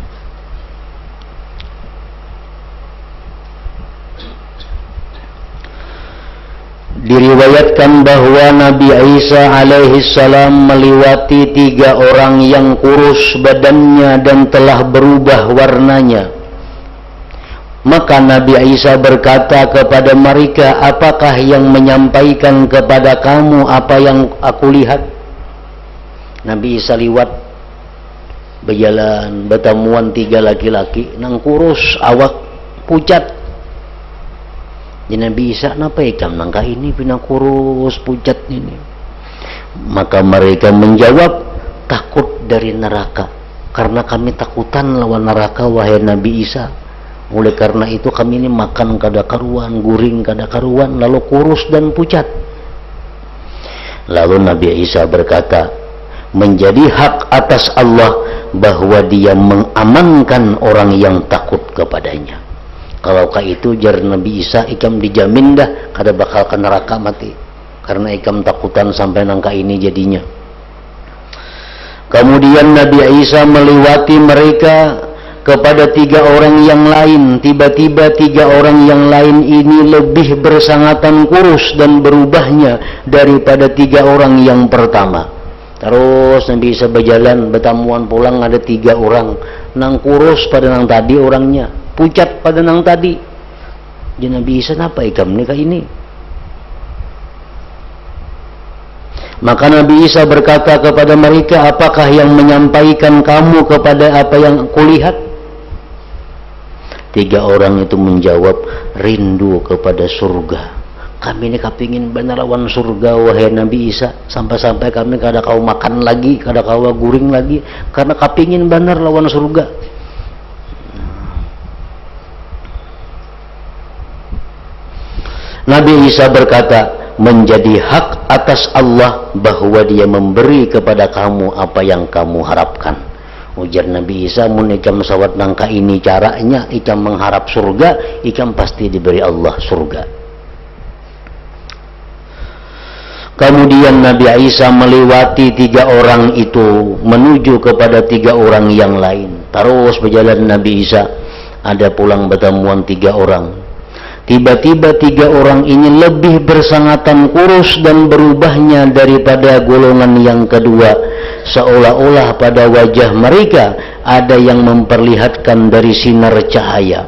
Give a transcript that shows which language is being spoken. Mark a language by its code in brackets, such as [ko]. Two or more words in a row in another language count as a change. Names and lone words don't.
[id] Diriwayatkan bahwa Nabi Isa alaihissalam melewati 3 orang yang kurus badannya dan telah berubah warnanya. Maka Nabi Isa berkata kepada mereka, apakah yang menyampaikan kepada kamu apa yang aku lihat? [bjn] Nabi Isa lewat berjalan, bertemuan 3 laki-laki nang kurus, awak pucat. Jadi Nabi Isa, napa ikam nangka ini pina kurus pucat ini? [id] Maka mereka menjawab, takut dari neraka, karena kami takutan lawan neraka wahai Nabi Isa. [bjn] Oleh karena itu kami ini makan kada karuan, guring kada karuan, lalu kurus dan pucat. [id] Lalu Nabi Isa berkata, menjadi hak atas Allah bahwa dia mengamankan orang yang takut kepadanya. [bjn] Kalau itu jar Nabi Isa, ikam dijamin dah kada bakal ke neraka mati, karena ikam takutan sampai nangka ini jadinya. [id] Kemudian Nabi Isa melewati mereka kepada 3 orang yang lain. Tiba-tiba 3 orang yang lain ini lebih bersangatan kurus dan berubahnya daripada 3 orang yang pertama. [bjn] Terus Nabi Isa berjalan, bertamuan pulang, ada 3 orang nang kurus pada nang tadi orangnya, pucat pada nang tadi. Jadi Nabi Isa, napa ikam nikah ini? [id] Maka Nabi Isa berkata kepada mereka, apakah yang menyampaikan kamu kepada apa yang kulihat? 3 orang itu menjawab, rindu kepada surga. [bjn] Kami ini kepingin benar lawan surga wahai Nabi Isa, sampai-sampai kami kada kau makan lagi, kada kau guring lagi, karena kepingin benar lawan surga. [id] Nabi Isa berkata, menjadi hak atas Allah bahwa dia memberi kepada kamu apa yang kamu harapkan. [bjn] Ujar Nabi Isa, mun ikam sawat nangka ini caranya, ikam mengharap surga, ikam pasti diberi Allah surga. [id] Kemudian Nabi Isa melewati 3 orang itu menuju kepada 3 orang yang lain. [bjn] Terus berjalan Nabi Isa, ada pulang bertemuan 3 orang. [id] Tiba-tiba 3 orang ini lebih bersangatan kurus dan berubahnya daripada golongan yang kedua, seolah-olah pada wajah mereka ada yang memperlihatkan dari sinar cahaya.